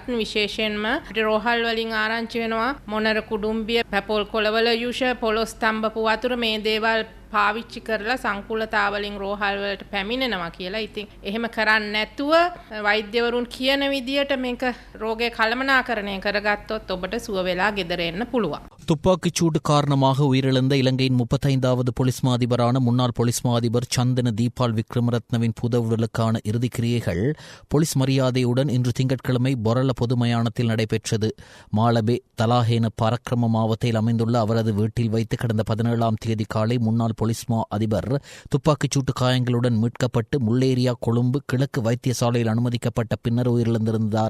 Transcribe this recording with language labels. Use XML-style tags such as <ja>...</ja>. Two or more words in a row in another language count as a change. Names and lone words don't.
<si>විශේෂයෙන්ම රෝහල් වලින් ආරංචි වෙනවා මොනර කුඩුම්බිය, පැපොල් කොළවල යුෂ, පොළොස් තඹපු වතුර මේ දේවල් පාවිච්චි කරලා සංකුලතාවලින් රෝහල් වලට පැමිණෙනවා කියලා. ඉතින් එහෙම කරන්නේ නැතුව වෛද්‍යවරුන් කියන විදියට මේක රෝගය කළමනාකරණය කරගත්තොත් ඔබට සුව වෙලා ගෙදර එන්න පුළුවන්.</si> <ta>துப்பாக்கிச்சூடு காரணமாக உயிரிழந்த இலங்கையின் 35வது பொலிஸ் மா அதிபரான முன்னாள் பொலிஸ் மா அதிபர் சந்தன தீபால் விக்ரமரத்னவின் புதவுடலுக்கான இறுதிக் கிரியைகள் பொலிஸ் மரியாதையுடன் இன்று திங்கட்கிழமை பொரல பொது மயானத்தில் நடைபெற்றது. மாலபே தலாஹேன பரக்கிரம மாவட்டத்தில் அமைந்துள்ள அவரது வீட்டில் வைத்து கடந்த 17ஆம் தேதி காலை முன்னாள் பொலிஸ் மா அதிபர் துப்பாக்கிச்சூட்டு காயங்களுடன் மீட்கப்பட்டு முல்லேரியா கொழும்பு கிழக்கு வைத்தியசாலையில் அனுமதிக்கப்பட்ட பின்னர் உயிரிழந்திருந்தார்.</ta>